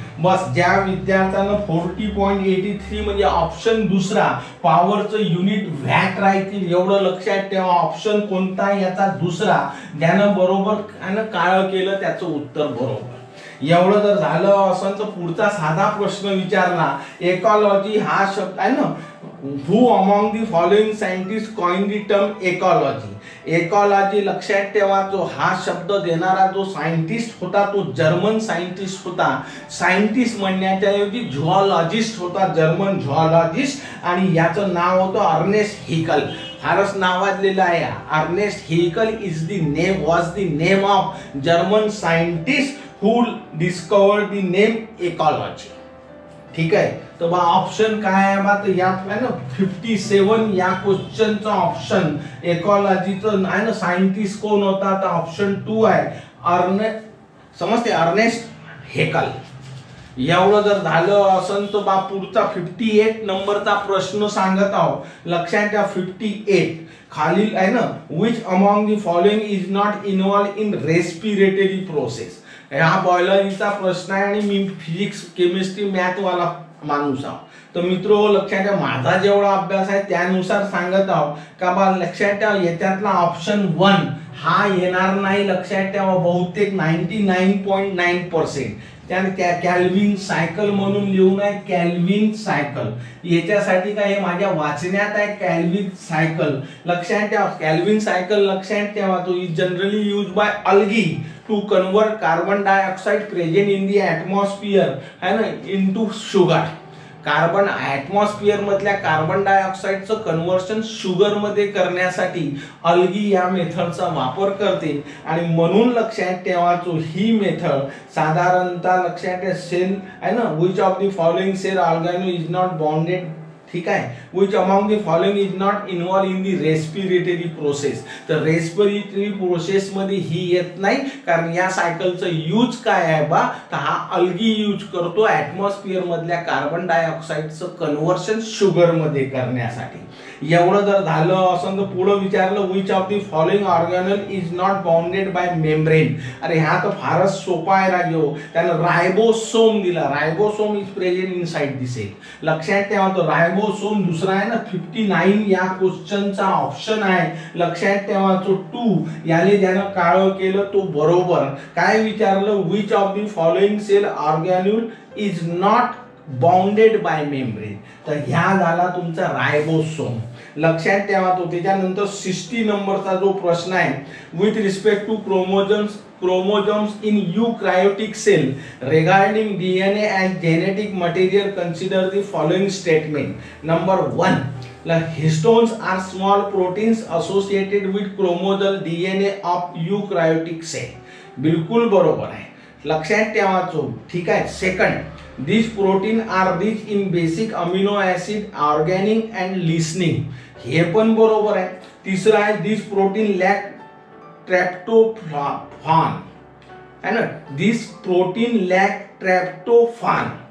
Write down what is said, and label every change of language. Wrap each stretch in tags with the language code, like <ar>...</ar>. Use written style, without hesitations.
<mr>बस ज्या विद्यार्थ्यानं 40.83 म्हणजे ऑप्शन दुसरा पॉवरचं युनिट वॅट राहतील एवढं लक्षात ठेवा. ऑप्शन कोणता याचा दुसरा, ज्यानं बरोबर काळ केलं त्याचं उत्तर बरोबर. एवढं जर झालं असं तर पुढचा साधा प्रश्न विचारला. इकॉलॉजी हा शब्द आहे ना,</mr> <en>who among the following scientists coined the term ecology.</en> <mr>Ecology लक्षात ठेवा, जो हा शब्द देणारा जो सायंटिस्ट होता तो जर्मन सायंटिस्ट होता. सायंटिस्ट म्हणण्याच्या ऐवजी झुऑलॉजिस्ट होता, जर्मन झुऑलॉजिस्ट. आणि याचं नाव होतं अर्नेस्ट हेकल. फारच नावाजलेलं आहे.</mr> <en>Ernest Haeckel is the name, was the name of German scientist who discovered the name ecology.</en> <mr>ठीक आहे. तर बा ऑप्शन काय आहे बा, तर या आहे ना 57 या क्वेश्चनचा ऑप्शन इकॉलॉजीचं आहे ना सायंटिस्ट कोण होता, तर ऑप्शन 2 आहे समजते अर्नेस्ट हेकल. एवढं जर झालं असं तर बा पुढचा 58 नंबरचा प्रश्न सांगत आहोत. लक्षात घ्या 58 खालील आहे ना,</mr> <en>which among the following is not involved in respiratory process.</en> <mr>हा बायोलॉजीचा प्रश्न आहे आणि मी फिजिक्स केमिस्ट्री मॅथ वाला माणूस आहो. तर मित्र लक्षात ठेवा, माझा जेवढा अभ्यास आहे त्यानुसार सांगत आहो का बा. लक्षात ठेवा याच्यातला ऑप्शन 1 हा येणार नाही. लक्षात ठेवा बहुतेक 99.9%. त्याने कॅल्व्हिन सायकल म्हणून लिहून आहे, कॅल्व्हिन सायकल. याच्यासाठी काय हे माझ्या वाचण्यात आहे कॅल्व्हिन सायकल. लक्षात ठेवा कॅल्व्हिन सायकल लक्षात ठेवा, तो</mr> <en>Is generally use by algae to convert carbon dioxide present in the atmosphere है ना into sugar.</en> <mr>कार्बन ॲटमॉस्फियर मधल्या कार्बन डायऑक्साइडचं कन्वर्शन शुगर मध्ये करण्यासाठी अल्गी या मेथडचा वापर करते. आणि म्हणून लक्षात ठेवा ही मेथड साधारणतः लक्षात ठेवा सेल आहे ना,</mr> <en>Which of the following cell organelle is not bonded.</en> <mr>ठीक आहे.</mr> <en>which among the following is not involved in the respiratory process.</en> <mr>तर रेस्पिरेटरी प्रोसेस मध्ये ही येत नाही, कारण या सायकलचं यूज काय आहे बा, तर हा अल्गी यूज करतो ॲटमॉस्फियर मधल्या कार्बन डायऑक्साइडचं कन्वर्शन शुगर मध्ये करण्यासाठी. एवढं जर झालं असं तर पुढे विचारलं</mr> <en>Which of the following organelle is not bounded by membrane.</en> <mr>अरे हा तर फारच सोपा आहे राजो. त्यानं रायबोसोम दिला.</mr> <en>Ribosome is present inside the cell.</en> <mr>लक्षात ठेवा तो रायबोसोम दुसरा आहे ना 59 या क्वेश्चनचा ऑप्शन आहे. लक्षात ठेवा तो 2 याने ज्यानं काळं केलं तो बरोबर. काय विचारलं</mr> <en>Which of the following cell organelle is not bounded by membrane.</en> <mr>तर ह्या झाला तुमचा रायबोसोम. लक्षात ठेवा तो. त्याच्यानंतर 60 नंबरचा जो प्रश्न आहे</mr> <en>With respect to chromosomes in eukaryotic cell regarding DNA and genetic material, consider the following statement. Number 1, histones are small proteins associated with chromosomal DNA of eukaryotic cell.</en> <mr>बिलकुल बरोबर आहे. लक्षात ठेवायचो. ठीक आहे.</mr> <en>Second, these protein are rich in basic amino acid, organic and listening.</en> <mr>हे पण बरोबर आहे. तिसरा आहे</mr> <en>this protein lack tryptophan है ना. This protein lack tryptophan.</en>